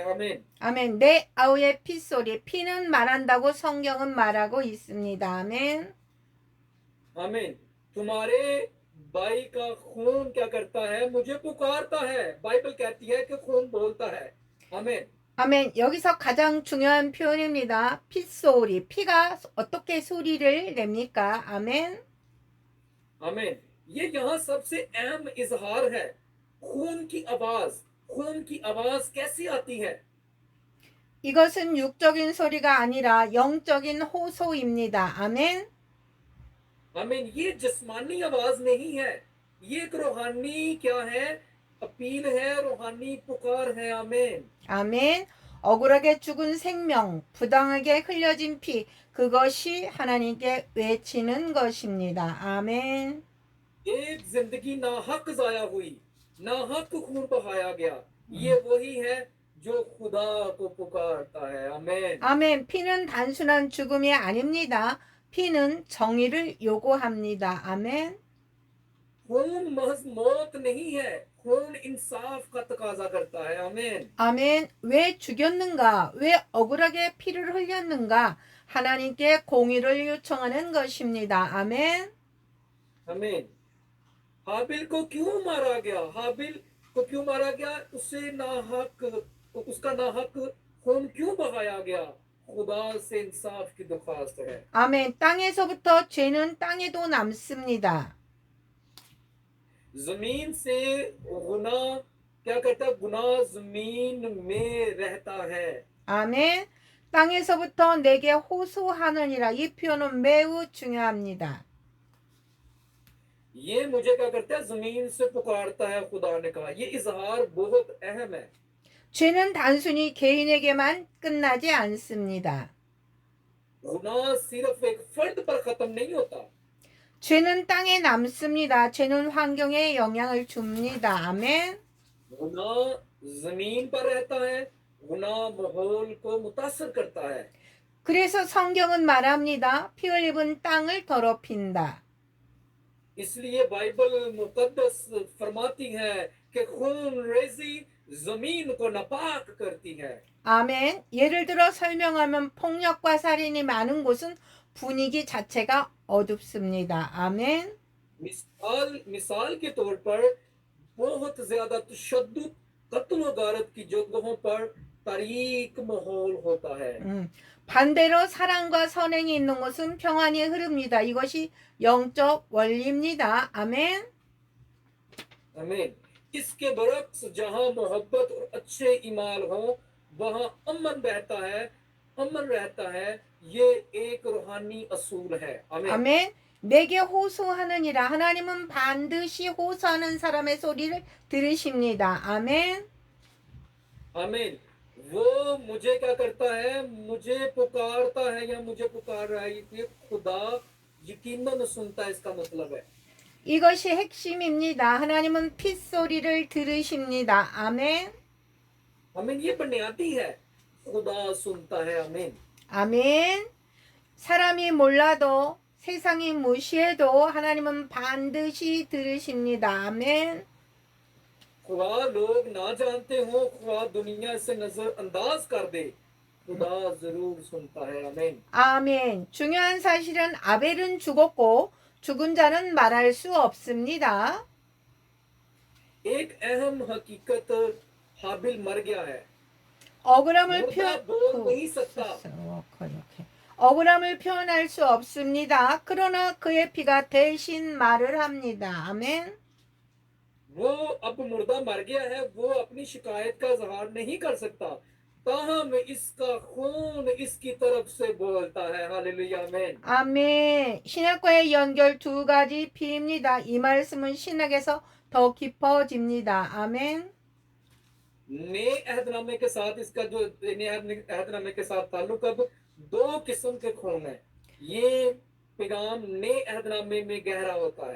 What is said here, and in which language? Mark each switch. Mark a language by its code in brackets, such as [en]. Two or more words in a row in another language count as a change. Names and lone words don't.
[ur] आमीन। [ko] 아멘. 내 아우의 핏소리, 피는 말한다고 성경은 말하고 있습니다. 아멘. [ur] आमीन। تمہارے بھائی کا خون کیا کرتا ہے، مجھے پکارتا ہے. بائبل کہتی ہے کہ خون بولتا ہے. आमीन। [ko] 아멘. 여기서 가장 중요한 표현입니다. 핏소리. 피가 어떻게 소리를 냅니까? 아멘. [ur] आमीन। یہ یہاں سب سے اہم اظہار ہے. خون کی آواز کیسی آتی ہے? [ko] 이것은 육적인 소리가 아니라 영적인 호소입니다. 아멘. [ur] आमीन। یہ جسمانی آواز نہیں ہے، یہ ایک روحانی کیا ہے، اپیل ہے، روحانی پکار ہے. आमीन। [ko] 아멘. 억울하게 죽은 생명, 부당하게 흘려진 피, 그것이 하나님께 외치는 것입니다. 아멘. [ur] ایک زندگی ناحق ضائع ہوئی، ناحق خون بہایا گیا، یہ وہی ہے جو خدا کو پکارتا ہے. आमीन। [ko] 아멘. 피는 단순한 죽음이 아닙니다. 피는 정의를 요구합니다. 아멘. [ur] خون محض موت نہیں ہے، خون انصاف کا تقاضا کرتا ہے. आमीन। [ko] 아멘. 왜 죽였는가? 왜 억울하게 피를 흘렸는가? 하나님께 공의를 요청하는 것입니다. 아멘. [ur] آمین۔ ہابیل کو کیوں مارا گیا? ہابیل کو کیوں مارا گیا? اس کا ناحق خون کیوں بہایا گیا? خدا سے انصاف کی درخواست ہے. [ko] 아멘. 땅에서부터 죄는 땅에도 남습니다. [ur] زمین سے گناہ کیا کرتا ہے? گناہ زمین میں رہتا ہے. [ko] 아멘. 땅에서부터 내게 호소하느니라. 이 표현은 매우 중요합니다. [ur] یہ مجھے کیا کرتا ہے? زمین سے پکارتا ہے، خدا نے کہا. یہ اظہار بہت اہم ہے. [ko] 죄는 단순히 개인에게만 끝나지 않습니다. [ur] گناہ صرف ایک فرد پر ختم نہیں ہوتا. [ko] 죄는 땅에 남습니다. 죄는 환경에 영향을 줍니다. 아멘. [ur] گناہ زمین پر رہتا ہے، گناہ ماحول کو متاثر کرتا ہے. [ko] 그래서 성경은 말합니다. 피 흘림은 땅을 더럽힌다. [ur] اس لیے بائبل مقدس فرماتی ہے کہ خون ریزی زمین کو ناپاک کرتی ہے. [ko] 아멘. 예를 들어 설명하면 폭력과 살인이 많은 곳은 분위기 자체가 어둡습니다. 아멘. [ur] مثال کے طور پر بہت زیادہ تشدد، قتل و غارت کی جگہوں پر تاریک ماحول ہوتا ہے. [ko] 반대로 사랑과 선행이 있는 곳은 평안이 흐릅니다. 이것이 영적 원리입니다. 아멘. [ur] आमीन। اس کے برعکس جہاں محبت اور اچھے ایمان ہو، وہاں امن رہتا ہے. یہ ایک روحانی اصول ہے۔ آمین. [ko] 아멘. 내게 호소하느니라. 하나님은 반드시 호소하는 사람의 소리를 들으십니다. 아멘. [ur] آمین۔ وہ مجھے کیا کرتا ہے? مجھے پکارتا ہے یا مجھے پکار رہا ہے۔ یہ خدا یقیناً سنتا ہے، اس کا مطلب ہے. [ko] 이것이 핵심입니다. 하나님은 핏소리를 들으십니다. 아멘. [ur] آمین، یہ بنیادی ہے، خدا سنتا ہے. आमीन। [ko] 아멘. 사람이 몰라도 세상이 무시해도 하나님은 반드시 들으십니다. 아멘. [ur] خدا لوگ نہ جانتے ہو، خدا دنیا سے نظرانداز کر دے، خدا ضرور سنتا ہے. आमीन। [ko] 아멘. 중요한 사실은 아벨은 죽었고 죽은 자는 말할 수 없습니다. [ur] ایک اہم حقیقت، ہابیل مر گیا ہے, [ko] 억울함을 [ur] مردہ بول نہیں سکتا. [ko] 억울함을 표현할 수 없습니다. 그러나 그의 피가 대신 말을 합니다. 아멘. [ur] وہ اب مردہ مر گیا ہے، وہ اپنی شکایت کا اظہار نہیں کر سکتا، تاہم اس کا خون اس کی طرف سے بولتا ہے. ہللویاہ۔ آمین. [ko] 아멘. 신약과의 연결 두 가지 피입니다. 이 말씀은 신약에서 더 깊어집니다. 아멘. [ur] نئے عہدنامے کے ساتھ اس کا جو نئے عہدنامے کے ساتھ تعلق اب دو قسم کے خون ہے. یہ پیغام نئے عہدنامے میں گہرا ہوتا ہے.